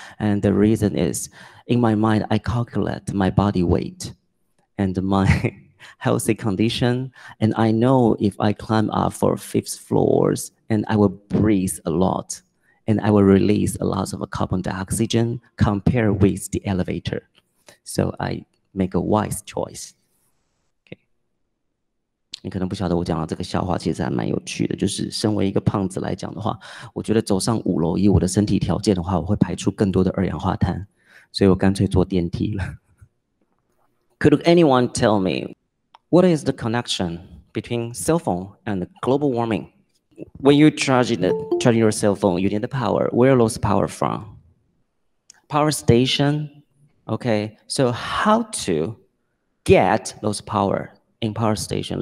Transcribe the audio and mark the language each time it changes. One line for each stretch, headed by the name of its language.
English: And the reason is, in my mind, I calculate my body weight and my healthy condition. And I know if I climb up for 5th floors, and I will breathe a lot, and I will release a lot of carbon dioxide compared with the elevator. So I make a wise choice.
Chinese: 你可能不晓得我讲的这个笑话其实还蛮有趣的，就是身为一个胖子来讲的话，我觉得走上5楼以我的身体条件的话，我会排出更多的二氧化碳，所以我干脆坐电梯了。
English: Could anyone tell me what is the connection between cell phone and global warming? When you charge your cell phone, you need the power. Where those power from? Power station. Okay, so how to get those power in power station?